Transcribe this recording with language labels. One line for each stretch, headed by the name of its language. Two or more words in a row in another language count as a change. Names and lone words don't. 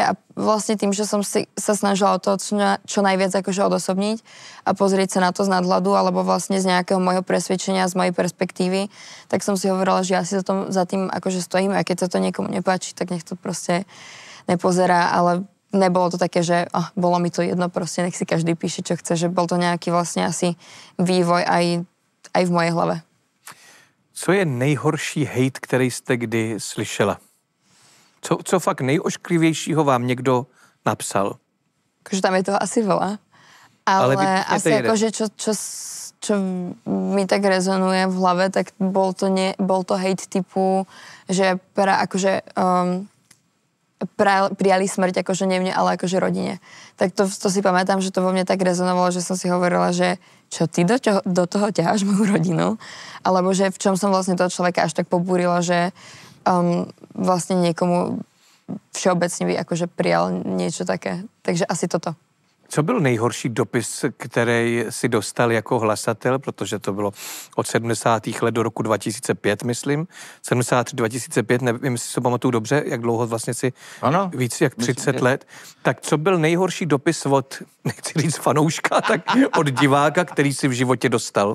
Slovak: A vlastne tým, že som sa snažila o to čo najviac akože odosobniť a pozrieť sa na to z nadhľadu, alebo vlastne z nejakého môjho presvedčenia, z mojej perspektívy, tak som si hovorila, že ja si za tým akože stojím a keď sa to niekomu nepáči, tak nech to proste nepozerá, ale nebolo to také, že bolo mi to jedno, proste nech si každý píše, čo chce, že bol to nejaký vlastne asi vývoj aj v mojej hlave.
Czech: Co je nejhorší hejt, který jste kdy slyšela? Co fakt nejošklivějšího vám někdo napsal?
Slovak: Akože tam je toho asi veľa. Ale asi akože čo mi tak rezonuje v hlave, tak bol to hejt typu, že prijali smrť akože nie mne, ale akože rodine. Tak to si pamätám, že to vo mne tak rezonovalo, že som si hovorila, že čo ty do toho ťaháš moju rodinu? Alebo že v čom som vlastne toho človeka až tak pobúrila, že vlastne niekomu všeobecne by akože prijal niečo také. Takže asi toto.
Czech: Co byl nejhorší dopis, který si dostal jako hlasatel, protože to bylo od 70. let do roku 2005, myslím. 73-2005, nevím, jestli se pamatuju dobře, jak dlouho vlastně si, Ano, víc jak 30 myslím, let. Tak co byl nejhorší dopis od, nechci říct fanouška, tak od diváka, který si v životě dostal?